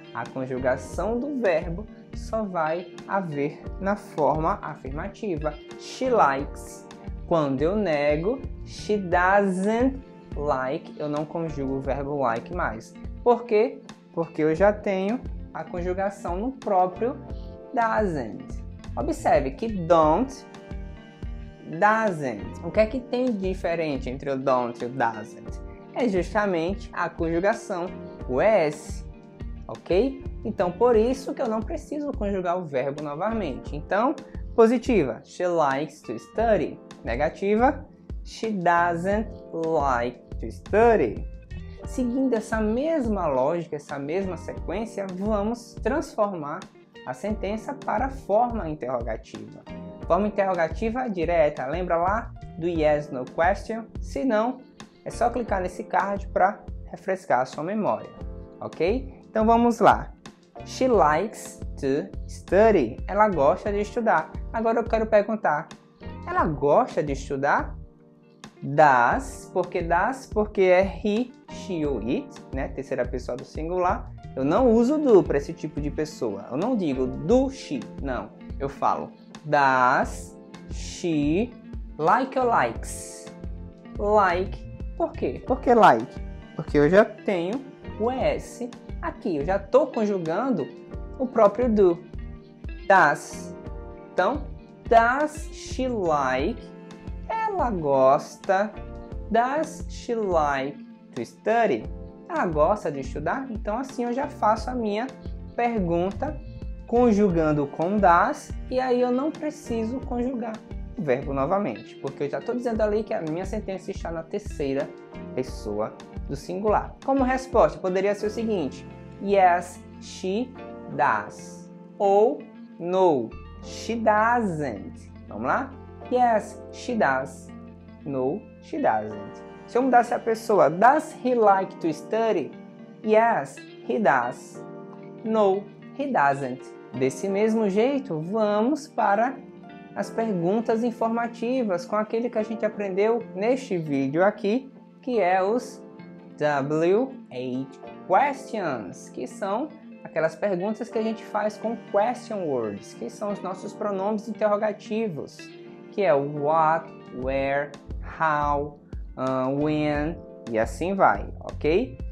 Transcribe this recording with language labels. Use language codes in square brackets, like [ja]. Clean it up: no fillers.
[pt] A conjugação do verbo só vai haver na forma afirmativa. [en] She likes. [pt] Quando eu nego, [en] she doesn't like, [pt] eu não conjugo o verbo like mais. Por quê? Porque eu já tenho a conjugação no próprio doesn't. Observe que don't, doesn't. O que é que tem de diferente entre o don't e o doesn't? É justamente a conjugação, o ES. Ok? Então, por isso que eu não preciso conjugar o verbo novamente. Então, positiva, [en] she likes to study. [pt] Negativa, [en] she doesn't like to study. [pt] Seguindo essa mesma lógica, essa mesma sequência, vamos transformar a sentença para a forma interrogativa. Forma interrogativa direta, lembra lá do yes, no question? Se não, é só clicar nesse card para refrescar a sua memória, ok? Então vamos lá. [en] She likes to study. [pt] Ela gosta de estudar. Agora eu quero perguntar, ela gosta de estudar? Das, porque é he, she ou it, né? Terceira pessoa do singular. Eu não uso do para esse tipo de pessoa. Eu não digo [en] do she, [pt] não. Eu falo [en] does she like or likes? [pt] Like. Por quê? Por que like? Porque eu já tenho o es aqui. Eu já estou conjugando o próprio do. [en] Does. [pt] Então, [en] does she like? [pt] Ela gosta. [en] Does she like to study? [pt] Ela gosta de estudar? Então, assim eu já faço a minha pergunta conjugando com does e aí eu não preciso conjugar o verbo novamente, porque eu já estou dizendo ali que a minha sentença está na terceira pessoa do singular. Como resposta, poderia ser o seguinte: [en] yes, she does. [pt] Ou [en] no, she doesn't. [pt] Vamos lá? [en] Yes, she does. No, she doesn't. [pt] Se eu mudasse a pessoa, [en] does he like to study? Yes, he does. No, he doesn't. [pt] Desse mesmo jeito, vamos para as perguntas informativas com aquele que a gente aprendeu neste vídeo aqui, que é os W8 questions, que são aquelas perguntas que a gente faz com question words, que são os nossos pronomes interrogativos, que é o what, where, how, when e assim vai, ok?